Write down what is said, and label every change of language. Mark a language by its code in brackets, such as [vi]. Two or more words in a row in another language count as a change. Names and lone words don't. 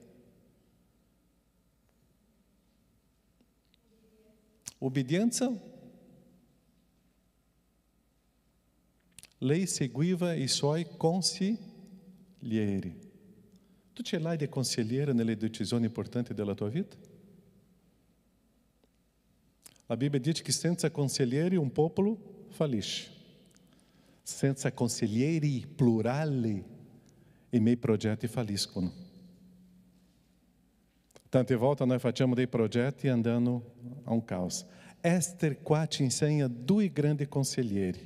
[it] Obbedienza. Lei seguiva i suoi consiglieri. Tu ce l'hai di consigliere nelle decisioni importanti della tua vita? [pt] A Bíblia diz que [it] senza consiglieri un popolo fallisce. Senza consiglieri plurali i miei progetti falliscono. Tante volte noi facciamo dei progetti andando a un caos. Ester qua ci insegna due grandi consiglieri.